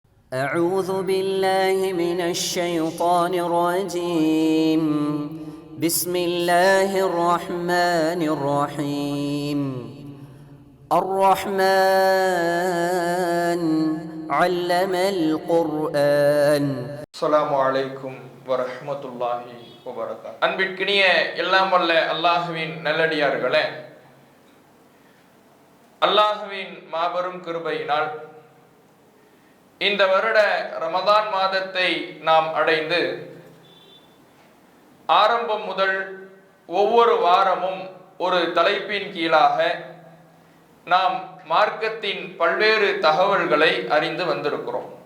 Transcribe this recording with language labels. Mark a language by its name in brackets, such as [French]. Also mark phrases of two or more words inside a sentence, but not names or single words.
[Arabic] أعوذ بالله من الشيطان الرجيم بسم الله الرحمن الرحيم الرحمن علم القرآن السلام عليكم ورحمة الله وبركاته. [Tamil] அன்பிற்கினிய எல்லாம் வல்ல அல்லாஹுவின் நல்லடியார்களே, அல்லாஹுவின் மாபெரும் கிருபையினால் இந்த வருட ரமதான் மாதத்தை நாம் அடைந்து ஆரம்பம் முதல் ஒவ்வொரு வாரமும் ஒரு தலைப்பின் கீழாக நாம் மார்க்கத்தின் பல்வேறு தகவல்களை அறிந்து வந்திருக்கிறோம்.